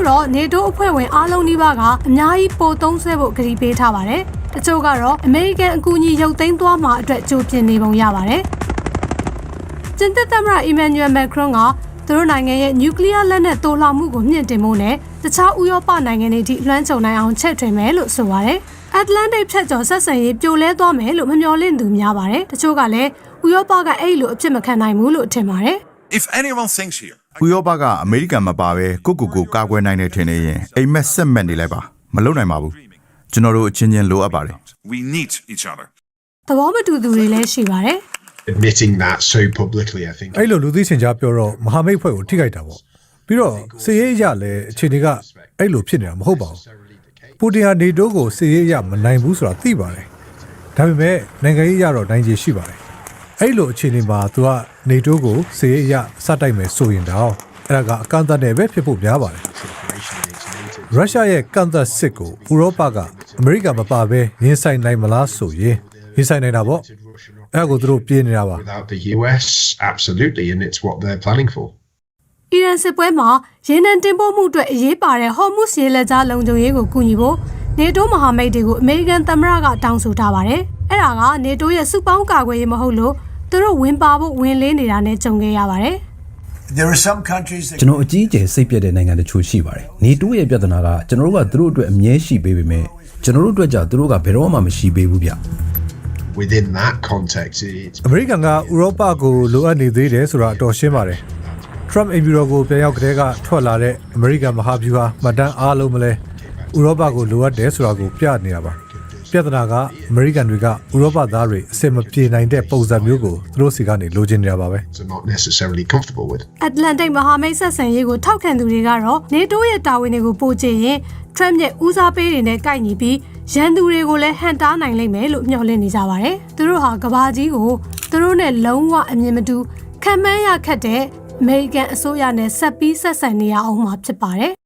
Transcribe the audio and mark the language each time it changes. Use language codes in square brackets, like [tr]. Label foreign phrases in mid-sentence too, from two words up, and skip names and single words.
[my] တော့နေတိုးအဖွဲ့ဝင်အားလုံးဒီပါကအများကြီးပိုသုံးဆွဲဖို့ကတိပေးထားပါတယ်။တချို့ကတော့အမေရိကန်အကူအညီရုပ်သိမ်းသွားမှာအတွက်ကြိုပြင်နေပုံရပါတယ်။ကျင်းသမ္မတအီမန်နျူယ်မက်ခရွန်ကသူတို့နိုင်ငံရဲ့နျူကလ িয়ার လက်နက်တိုးလောင်မှုကိုမြင့်တင်ဖို့နဲ့တခြားဥရောပနိုင်ငံတွေထိလွှမ်းခြုံနိုင်အောင်ချဲ့ထွင်မယ်လို့ဆိုပါတယ်။ အတ္တလန္တိတ်ဖြတ်ကျော်ဆက်ဆံရေးပြိုလဲသွားမယ်လို့မမျှော်လင့်သူများပါတယ်။တချို့ကလည်းဥရောပကအဲ့လိုအဖြစ်မခံနိုင်ဘူးလို့ထင်ပါတယ်။ [en] If anyone thinks here [my] ဥရောပကအမေရိကန်မပါဘဲကိုကာကွယ်နိုင်တယ်ထင်နေရင်အိမ်မက်ဆက်မက်နေလိုက်ပါမလုပ်နိုင်ပါဘူးကျွန်တော်တို့အချင်းချင်းလိုအပ်ပါတယ် [en] we need each other. [my] သဘောမတူသူတွေလည်းရှိပါတယ် [en] admitting that so publicly I think [my] အဲ့လိုလူသိရှင်ကြားပြောတော့မဟာမိတ်ဖွဲ့ကိုထိခိုက်တာပေါ့ပြီးတော့စစ်ရေးအရလည်းအခြေအနေကအဲ့လိုဖြစ်နေတာမဟုတ်ပါဘူးပူတင်ဟာနေတိုးကိုစစ်ရေးအရမနိုင်ဘူးဆိုတာသိပါတယ်ဒါပေမဲ့နိုင်ငံရေးအရတော့နိုင်ခြေရှိပါတယ်အဲ့လိုအခြေအနေမှာသူကနေတိုးကိုစစ်ရေးအရစတိုက်မယ်ဆိုရင်တော့အဲ့ဒါကအကန့်အသတ်နဲ့ပဲဖြစ်ဖို့များပါတယ်ရုရှားရဲ့ကန့်သတ်စစ်ကိုဥရောပကအမေရိကန်မပါဘဲရင်ဆိုင်နိုင်မလားဆိုရင်ရင်ဆိုင်နိုင်တာပေါ့အဲ့ဒါကိုသူတို့ပြင်းနေတာပါ [en] without the US absolutely and it's what they're planning for [my] အီရန်စစ်ပွဲမှာရေနံတင်ပို့မှုအတွက်အရေးပါတဲ့ဟော်မုစ်ရေလက်ကြားလုံခြုံရေးကိုကူညီဖို့နေတိုးမဟာမိတ်တွေကိုအမေရိကန်သမ္မတကတောင်းဆိုထားပါတယ်။အဲ့ဒါကနေတိုးရဲ့စုပေါင်းကာကွယ်ရေးမဟုတ်လို့သူတို့ဝင်ပါဖို့ဝင်လေးနေတာနဲ့ကြုံခဲ့ရပါတယ်။ [en] There are some countries that [my] ကျွန်တော်အကြီးအကျယ်စိတ်ပြတ်တဲ့နိုင်ငံတချို့ရှိပါတယ်။နေတိုးရဲ့ပြဿနာကကျွန်တော်တို့ကသူတို့အတွက်အမြဲရှိပေးပေမဲ့ကျွန်တော်တို့အတွက်ကြသူတို့ကဘယ်တော့မှမရှိပေးဘူးဗျ။ [en] within that context it's [my] အမေရိကန်ကဥရောပကိုလိုအပ်နေသေးတယ်ဆိုတာအတော်ရှင်းပါတယ်ထရမ့်အိမ်ဖြူတော်ကိုပြန်ရောက်ကတည်းကထွက်လာတဲ့အမေရိကန်မဟာဗျူဟာမှတ်တမ်းအားလုံးမလဲဥရောပကိုလိုအပ်တယ်ဆိုတာကိုပြနေတာပါပြဿနာကအမေရိကန်တွေကဥရောပသားတွေအစင်မပြေနိုင်တဲ့ပုံစံမျိုးကိုသူတို့စီကနေလိုချင်နေတာပါပဲ [en] not necessarily comfortable with [my] အတ္တလန္တိတ်မဟာမိတ်ဆက်ဆံရေးကိုထောက်ခံသူတွေကတော့နေတိုးရဲ့တာဝန်တွေကိုပို့ချရင်ထရမ့်ရဲ့ဦးစားပေးတွေနဲ့ကိုက်ညီပြီးရန်သူတွေကိုလည်းဟန်တားနိုင်လိမ့်မယ်လို့မျှော်လင့်နေကြပါတယ်သူတို့ဟာကဘာကြီးကိုသူတို့နဲ့လုံးဝအမြင်မတူခံမှန်းရခက်တဲ့အမေရိကန်အစိုးရနဲ့ဆက်ပြီးဆက်ဆံနေရအောင်မှာဖြစ်ပါတယ်